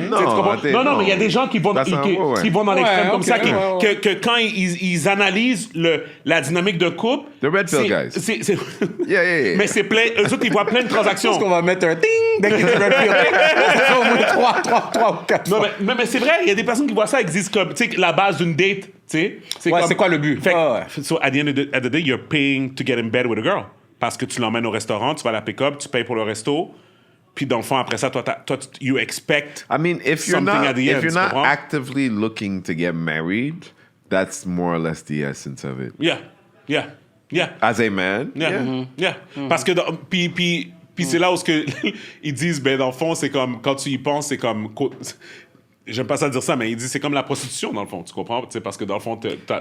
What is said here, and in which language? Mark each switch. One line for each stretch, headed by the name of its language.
French: Non, mais il y a des gens qui vont, qui vont dans l'extrême comme ça, que quand ils analysent la dynamique de couple...
English: The red pill guys. Yeah.
French: Mais c'est plein... Eux autres, ils voient plein de transactions. Je pense qu'on va mettre un ting dès qu'il y a du red pill. Ça fait au moins 3 ou 4 fois. Non, mais c'est vrai, il y a des personnes qui voient ça existe comme, tu sais, la base d'une date, tu sais. C'est quoi le but?
English: So, at the end of the day, you're paying to get in bed with a girl.
French: Parce que tu l'emmènes au restaurant, tu vas la pick-up, tu payes pour le resto, puis dans le fond, après ça, toi
English: you expect if you're not actively looking to get married, that's more or less the essence of it. Yeah. As a man? Yeah.
French: Parce que, puis c'est là où ils disent, ben dans le fond, c'est comme, quand tu y penses, c'est comme... J'aime pas ça dire ça, mais il dit c'est comme la prostitution dans le fond, tu comprends? Tu sais, parce que dans le fond, t'as